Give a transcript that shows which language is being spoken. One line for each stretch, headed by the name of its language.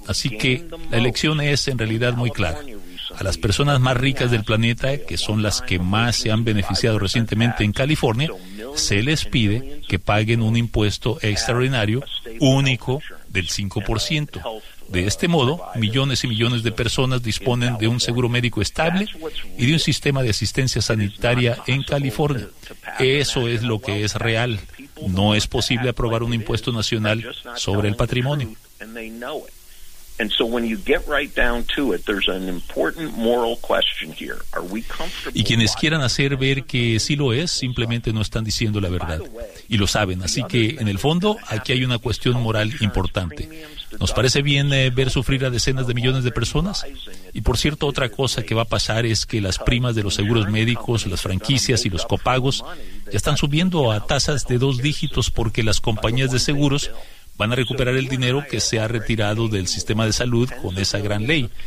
Spanish: Así que la elección es en realidad muy clara. A las personas más ricas del planeta, que son las que más se han beneficiado recientemente en California, se les pide que paguen un impuesto extraordinario único del 5%. De este modo, millones y millones de personas disponen de un seguro médico estable y de un sistema de asistencia sanitaria en California. Eso es lo que es real. No es posible aprobar un impuesto nacional sobre el patrimonio.
English: And so when you get right down to it, there's an important moral question here. Are we comfortable?
Spanish: Y quienes quieran hacer ver que sí lo es, simplemente no están diciendo la verdad. Y lo saben, así que en el fondo aquí hay una cuestión moral importante. ¿Nos parece bien ver sufrir a decenas de millones de personas? Y por cierto, otra cosa que va a pasar es que las primas de los seguros médicos, las franquicias y los copagos ya están subiendo a tasas de 2 dígitos porque las compañías de seguros van a recuperar el dinero que se ha retirado del sistema de salud con esa gran ley.